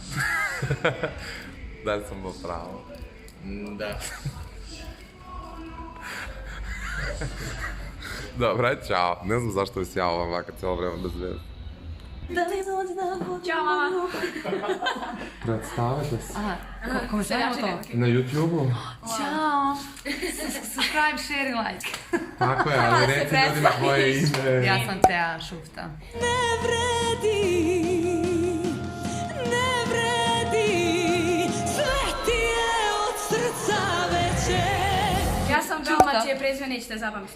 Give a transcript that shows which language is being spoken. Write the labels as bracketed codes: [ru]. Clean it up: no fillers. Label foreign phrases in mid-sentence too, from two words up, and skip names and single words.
[mk] Дали сум во право? [sr] Da. [mk] Добре, чао. Не знам зашто ви се јавам вака цело време без вез. [sr] Ćao mama. [mk] Представете се. [es] Come se llama to? [sr] На YouTube-у? Ćao. [en] Subscribe, share i like. [sr] Tako je, ali reci ljudima koje ime. Ja sam Tea Šufta. Ne vredi, sve ti je od srca veće. Ja sam Velma, čije prezime nećete zapamtiti.